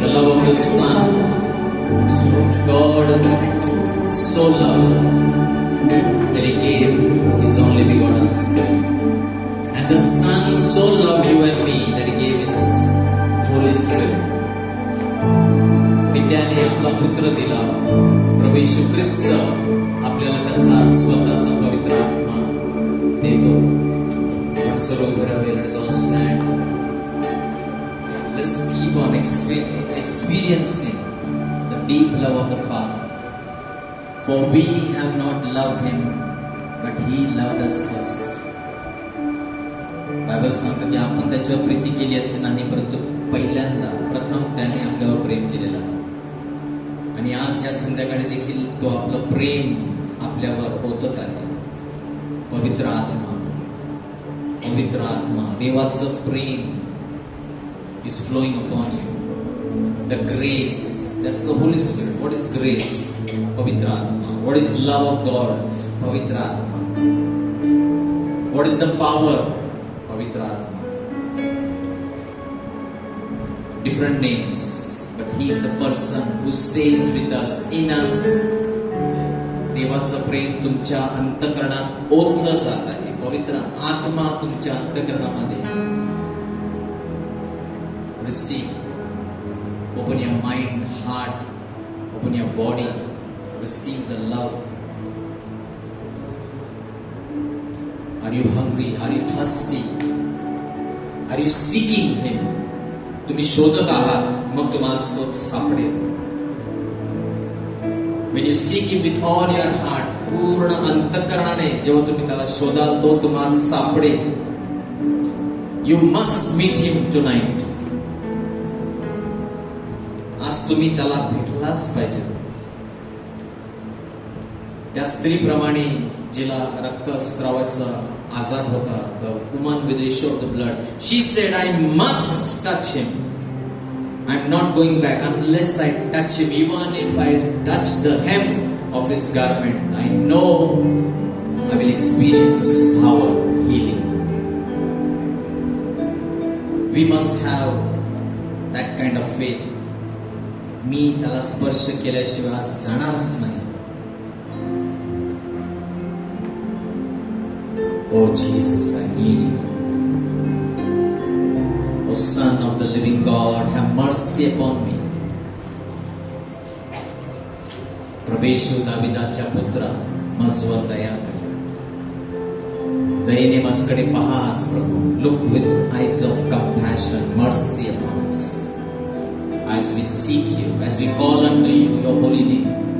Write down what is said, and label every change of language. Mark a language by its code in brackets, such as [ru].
[en] the love of the Son, God so loved that He gave His only begotten Son. And the Son so loved you and me that He gave His Holy Spirit. [mr] पित्याने आपला पुत्र दिला, प्रभू येशू ख्रिस्त आपल्याला त्याचा स्वतःचा पवित्र आत्मा देतो. आपण सर्व घरावे, [en] Let's all stand. Let's keep on experiencing the deep love of the Father. For we have not loved Him, but He loved us first. [mr] Bible सांगतं की आपण त्याच्यावर प्रीती केली असे नाही, परंतु पहिल्यांदा प्रथम त्याने आपल्यावर प्रेम केलेलं आहे. आणि आज या संध्याकाळी देखील तो आपलं प्रेम आपल्यावर ओतत आहे. पवित्र आत्मा, पवित्र आत्मा, देवाचं प्रेम [en] is flowing upon you. The grace, that's the Holy Spirit. What is grace? Pavitra Atma. What is love of God? Pavitra Atma. What is the power? [mr] Pavitra Atma. [en] Different names, but He is the person who stays with us, in us. [mr] देवाचं प्रेम तुमच्या अंतःकरणात ओतलं जात आहे. पवित्र आत्मा तुमच्या अंतःकरणामध्ये. [en] Receive. Open your mind, heart, open your body. Receive the love. Are you hungry? Are you thirsty? Are you seeking Him? [mr] तुम्ही शोधत आहात, मग तुम्हाला तो सापडेल. [en] When you seek Him with all your heart, [mr] पूर्ण अंतःकरणाने जेव्हा तुम्ही त्याला शोधाल, तो तुम्हाला सापडेल. [en] You must meet Him tonight. [mr] आज तुम्ही त्याला भेटलाच पाहिजे. त्या स्त्रीप्रमाणे जिला रक्तस्रावाचा आजार होता, [en] the woman with the issue of the blood, she said, I must touch Him. I'm not going back unless I touch Him. Even if I touch the hem of His garment, I know I will experience power, healing. We must have that kind of faith. [mr] मी त्याला स्पर्श केल्याशिवाय जाणारच नाही. [en] Oh Jesus, I need you. Oh Son of the living God, have mercy upon me. [mr] प्रभेशु दाविदाच्या पुत्रा, माझवर दया कर. दयेने माझकडे पहाच प्रभू. [en] Look with eyes of compassion, mercy upon us. As we seek you, as we call unto you, your holy name.